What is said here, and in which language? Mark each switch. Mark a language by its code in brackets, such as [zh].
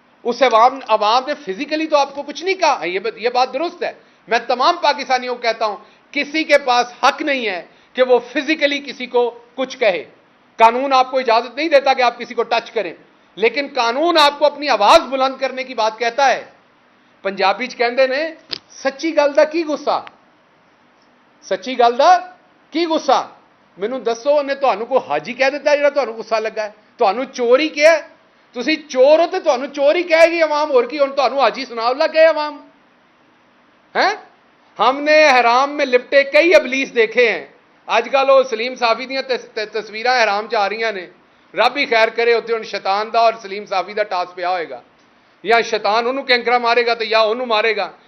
[ur] اس عوام نے فزیکلی تو آپ کو کچھ نہیں کہا, یہ بات درست ہے. میں تمام پاکستانیوں کو کہتا ہوں کسی کے پاس حق نہیں ہے کہ وہ فزیکلی کسی کو کچھ کہے. قانون آپ کو اجازت نہیں دیتا کہ آپ کسی کو ٹچ کریں, لیکن قانون آپ کو اپنی آواز بلند کرنے کی بات کہتا ہے. [pa] پنجابی کہندے نے سچی گل دا کی غصہ, سچی گل دا کی غصہ. مینوں دسو نے تانوں کو حاجی کہہ دیتا ہے جڑا تانوں غصہ لگا ہے؟ تانوں چور ہی کیا ہے؟ تسی چور ہو تے تانوں چور ہی کہے گی عوام, اور کی ہن تانوں حاجی ثناء اللہ کہے عوام ہیں؟ [ur] ہم نے حرام میں لپٹے کئی ابلیس دیکھے ہیں. [pa] اج کل وہ سلیم صافی دیاں تصویراں حرام چ آ رہی نے, رب ہی خیر کرے اتنے ہن شیطان دا اور سلیم صافی دا ٹاس پیا ہوئے گا, یا شیطان انہوں کینکرا مارے گا تو یا انہوں مارے گا.